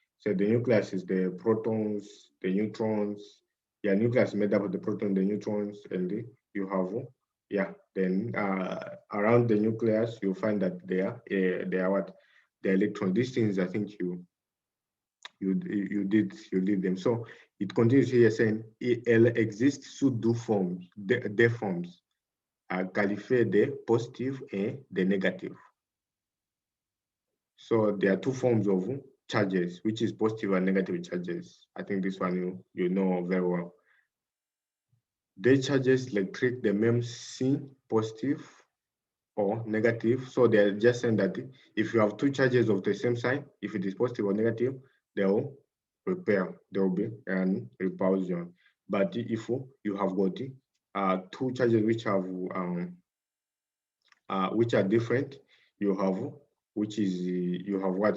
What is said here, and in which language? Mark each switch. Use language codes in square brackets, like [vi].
[en] So the nucleus is the protons, the neutrons. Yeah, nucleus is made up of the protons, the neutrons, and you have then around the nucleus you find that they are what? The electrons. These things I think you did them. So it continues here saying [fr] il existe sous deux formes, des formes, qualifiées de positive et de negative. [en] So there are two forms of charges, which is positive and negative charges. I think this one you know very well. [fr] Des charges électriques de même signe, positive [en] or negative. So they're just saying that if you have two charges of the same sign, if it is positive or negative, they will repel. There will be an repulsion. But if you have got two charges which have which are different, you have what?